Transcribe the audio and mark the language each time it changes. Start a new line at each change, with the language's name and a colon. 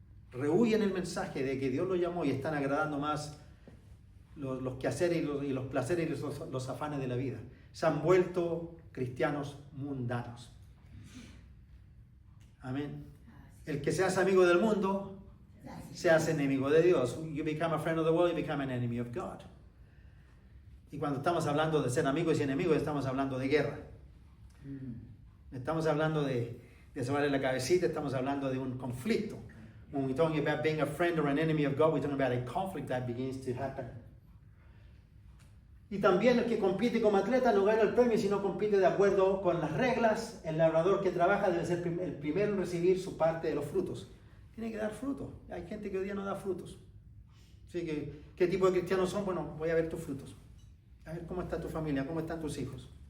Spanish: Rehuyen el mensaje de que Dios los llamó y están agradando más los quehaceres y los placeres y los afanes de la vida. Se han vuelto cristianos mundanos. Amén. El que se hace amigo del mundo se hace enemigo de Dios.
English: You become a friend of the world, you become an enemy of God.
Spanish: Y cuando estamos hablando de ser amigos y enemigos, estamos hablando de guerra. Estamos hablando de sobarle la cabecita, estamos hablando de un conflicto.
English: When we're talking about being a friend or an enemy of God, we're talking about a conflict that begins to happen.
Spanish: Y también el que compite como atleta no gana el premio si no compite de acuerdo con las reglas. El labrador que trabaja debe ser el primero en recibir su parte de los frutos. Tiene que dar frutos. Hay gente que hoy día no da frutos. Así que, ¿qué tipo de cristianos son? Bueno, voy a ver tus frutos. A ver cómo está tu familia, cómo están tus hijos.